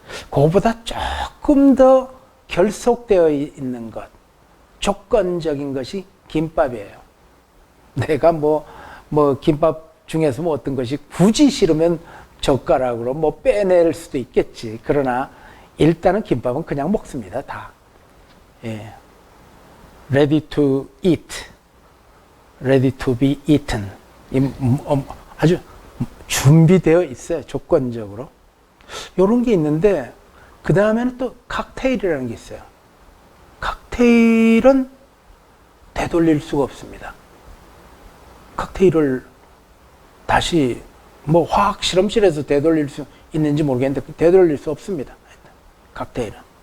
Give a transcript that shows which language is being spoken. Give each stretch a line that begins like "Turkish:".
Korean: 그거보다 조금 더 결속되어 있는 것, 조건적인 것이 김밥이에요. 내가 뭐 김밥 중에서 뭐 어떤 것이 굳이 싫으면 젓가락으로 뭐 빼낼 수도 있겠지. 그러나 일단은 김밥은 그냥 먹습니다. 다. 예.
English: Ready to eat, ready to be eaten.
Korean: 아주 준비되어 있어요. 조건적으로. 이런 게 있는데 그 다음에는 또 칵테일이라는 게 있어요. 칵테일은 되돌릴 수가 없습니다. 칵테일을 다시 뭐 화학 실험실에서 되돌릴 수 있는지 모르겠는데 되돌릴 수 없습니다. 칵테일은.